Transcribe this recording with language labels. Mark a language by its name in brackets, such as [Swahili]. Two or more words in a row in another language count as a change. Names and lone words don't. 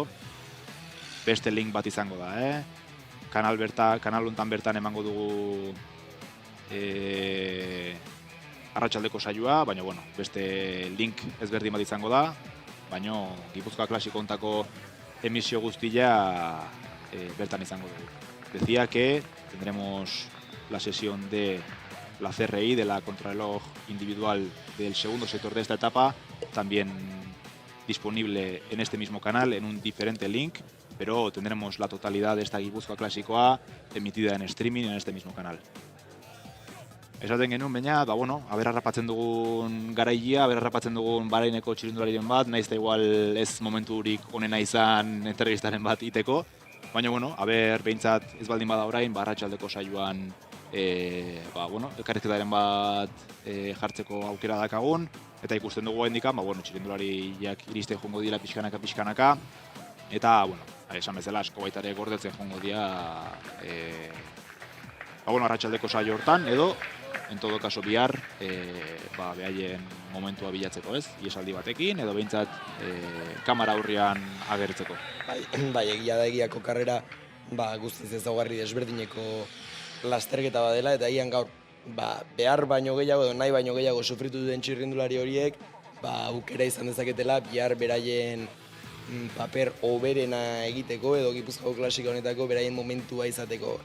[Basque] Beste link bat izango da, Kanal hontan bertan emango dugu arratsaldeko saioa, baina beste link ezberdin bat izango da, baina Gipuzkoa Klasiko hontako emisio guztia bertan izango dugu. [Spanish] Decía que tendremos la sesión de la CRI, de la contrarreloj individual del segundo sector de esta etapa, también disponible en este mismo canal, en un diferente link, pero tendremos la totalidad de esta Gipuzkoa Klasiko A emitida en streaming en este mismo canal. [Basque] Esaten genuen, baina, aber harrapatzen dugun garailea, aber harrapatzen dugun Bahraineko txirrindulariren bat, naiz da igual ez momenturik onena izan entrevistaren bat iteko, baina, aber behintzat ez baldin bada orain, arratsaldeko saioan elkarrizketaren bat jartzeko aukera dakagun, eta ikusten dugu hendikan, txirrindulariak iristen jongo dira pixkanaka, eta, esan bezala asko baitare gordetzen jongo dira arratsaldeko saio hortan, edo, [Spanish] en todo caso [Basque] bihar, behaien momentua bilatzeko, ez? Iesaldi batekin, edo behintzat kamera aurrean agertzeko. Egia da egiako karrera guztiz ezaugarri desberdineko lasterketa badela, eta egian gaur behar baino gehiago edo nahi baino gehiago sufritu duen txirrindulari horiek aukera izan dezaketela bihar beraien paper oberena egiteko edo Gipuzkoako Klasiko honetako beraien momentua izateko.